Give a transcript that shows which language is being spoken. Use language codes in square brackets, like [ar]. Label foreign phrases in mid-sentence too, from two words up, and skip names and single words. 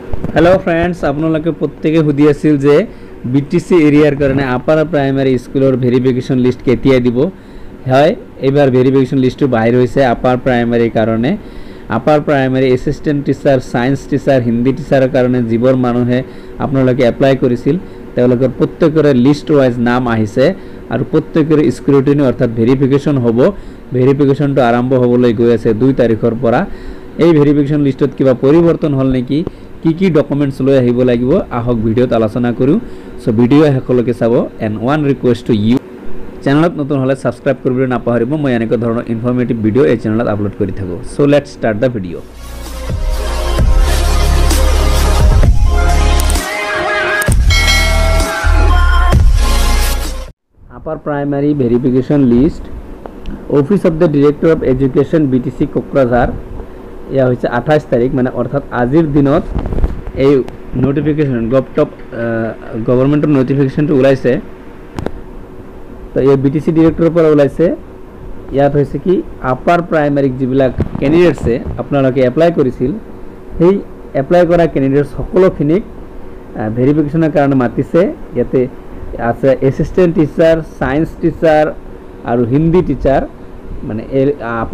[en] hello friends [as] আপোনালোকে প্ৰত্যেকে সুধি আছিল যে বিটিচি এৰিয়াৰ কাৰণে [en] upper primary schoolৰ verification list [as] केতিয়া দিব হয় এবাৰ [en] verification list [as] बाहिर হৈছে [en] upper primary [as] कारणे [en] upper primary assistant teacher science teacher Hindi teacher [as] কাৰণে যিবোৰ মানুহে আপোনালোকে এপ্লাই কৰিছিল তেওঁলোকৰ প্ৰত্যেকৰে [en] list wise [as] নাম আহিছে আৰু প্ৰত্যেকৰে স্ক্ৰুটিনি অৰ্থাৎ भेरिफिकेशन হ'ব भेरिफिकेशनটো আৰম্ভ হ'বলৈ গৈ আছে 2 তাৰিখৰ পৰা এই भेरिफिकेशन লিষ্টত কিবা পৰিৱৰ্তন হ'ল নেকি কি ডকুমেন্টস লৈ আহিব লাগিব আহক ভিডিওত আলোচনা কৰো সো ভিডিও হেকলৈকে চাব [en] and one request to you [as] চেনেলত নতুন হলে সাবস্ক্রাইব কৰিবলৈ নাপাহৰিব মই এনেকৈ ধৰণৰ [en] informative video [as] এই চেনেলত আপলোড কৰি থাকো [en] so let's start the video upper primary verification list office of the director of education BTC Kokrajhar [as] ইয়া হৈছে 28 তাৰিখ মানে অৰ্থাৎ আজিৰ দিনত এই নোটিফিকেশন গভৰ্ণমেন্টৰ নোটিফিকেশনটো ওলাইছে তো এই বিটিসি ডিৰেক্টৰৰ পৰা ওলাইছে ইয়াত হৈছে কি আপাৰ প্ৰাইমাৰীক যিবিলাক ক্যান্ডিডেটছে আপোনালোকে এপ্লাই কৰিছিল সেই এপ্লাই কৰা ক্যান্ডিডেট সকলোখিনিক ভেৰিফিকেশনৰ কাৰণে মাতিছে ইয়াতে আছে [en] assistant teacher science teacher [as] আৰু [en] Hindi teacher [as] মানে আপাৰ